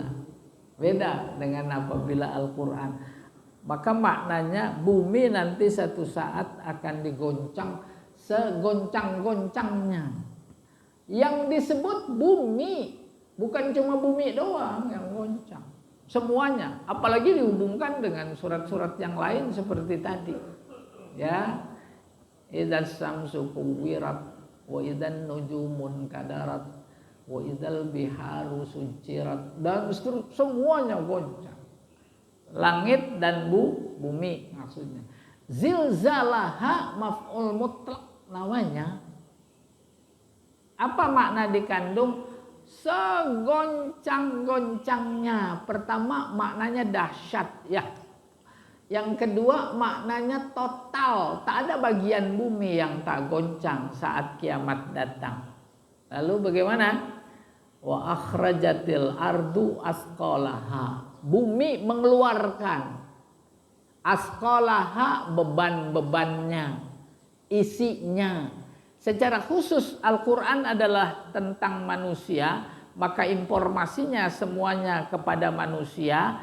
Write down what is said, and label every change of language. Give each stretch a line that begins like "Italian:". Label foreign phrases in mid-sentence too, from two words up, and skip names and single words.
Indonesian: Beda dengan apabila Al-Quran. Maka maknanya bumi nanti satu saat akan digoncang segoncang-goncangnya. Yang disebut bumi, bukan cuma bumi doang yang goncang, semuanya. Apalagi dihubungkan dengan surat-surat yang lain seperti tadi, ya.
Arabic: إذا الشمس كورت وإذا النجوم انكدرت وإذا البحار سجرت,
Indonesian: dan semuanya goncang. Langit dan bumi maksudnya.
Arabic: زلزالها مفعول مطلق namanya.
Indonesian: Apa makna dikandung? Segoncang-goncangnya. Pertama maknanya dahsyat ya. Yang kedua maknanya total. Tak ada bagian bumi yang tak goncang saat kiamat datang. Lalu bagaimana?
Arabic: وأخرجت الأرض أثقالها.
Indonesian: Bumi mengeluarkan asqalaha, beban-bebannya, isinya. Secara khusus Al-Quran adalah tentang manusia, maka informasinya semuanya kepada manusia.